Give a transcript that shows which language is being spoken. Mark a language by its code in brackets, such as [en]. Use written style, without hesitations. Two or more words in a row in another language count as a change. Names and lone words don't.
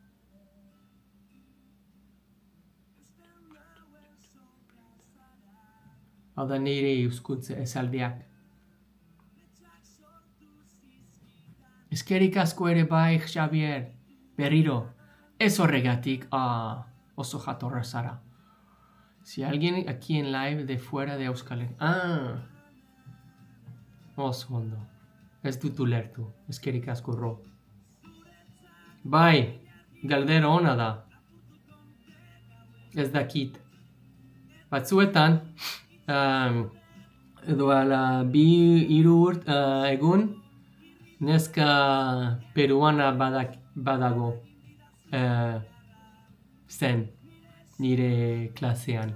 [eu] Hau da nire euskuntza esaldiak. Eskerrik asko ere bai, Xavier. Berriro. Ez horregatik. Oso jatorra zara. [es] Si alguien aquí en live de fuera de Euskal Herria... [eu] Oso ondo. Ez dut ulertu. Eskerrik asko, Ro. Bai, galdera ona da. Ez dakit. Batzuetan, edo ala 2-3 egun, neska peruana badago zen nire klasean.